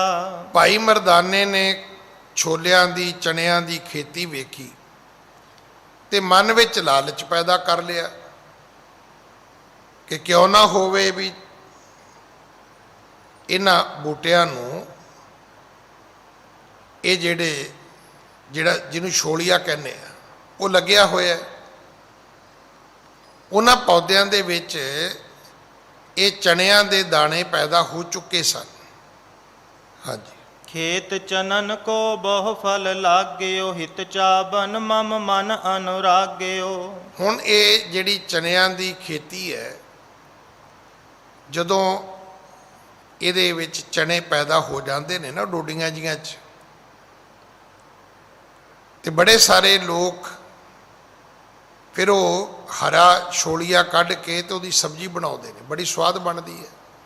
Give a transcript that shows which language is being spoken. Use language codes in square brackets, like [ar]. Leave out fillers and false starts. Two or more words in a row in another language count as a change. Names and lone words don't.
[pa] ਭਾਈ ਮਰਦਾਨੇ ਨੇ ਛੋਲਿਆਂ ਦੀ, ਚਣਿਆਂ ਦੀ ਖੇਤੀ ਵੇਖੀ ਤੇ ਮਨ ਵਿੱਚ ਲਾਲਚ ਪੈਦਾ ਕਰ ਲਿਆ ਕਿ ਕਿਉਂ ਨਾ ਹੋਵੇ ਵੀ ਇਹਨਾਂ ਬੂਟਿਆਂ ਨੂੰ, ਇਹ ਜਿਹਨੂੰ ਛੋਲੀਆ ਕਹਿੰਦੇ ਆ, ਉਹ ਲੱਗਿਆ ਹੋਇਆ। ਉਹਨਾਂ ਪੌਦਿਆਂ ਦੇ ਵਿੱਚ ਇਹ ਚਣਿਆਂ ਦੇ ਦਾਣੇ ਪੈਦਾ ਹੋ ਚੁੱਕੇ ਸਨ। ਹਾਂਜੀ। [hi] खेत चनन को बहु फल लाग्यो, हित चाबन मम मन अनुराग्यो। [pa] ਹੁਣ ਇਹ ਜਿਹੜੀ ਚਣਿਆਂ ਦੀ ਖੇਤੀ ਹੈ, ਜਦੋਂ ਇਹਦੇ ਵਿੱਚ ਚਣੇ ਪੈਦਾ ਹੋ ਜਾਂਦੇ ਨੇ ਨਾ ਡੋਡੀਆਂ ਜੀਆਂ 'ਚ, ਤੇ ਬੜੇ ਸਾਰੇ ਲੋਕ ਫਿਰ ਉਹ ਹਰਾ ਛੋਲੀਆ ਕੱਢ ਕੇ ਤੇ ਉਹਦੀ ਸਬਜ਼ੀ ਬਣਾਉਂਦੇ ਨੇ, ਬੜੀ ਸਵਾਦ ਬਣਦੀ ਹੈ।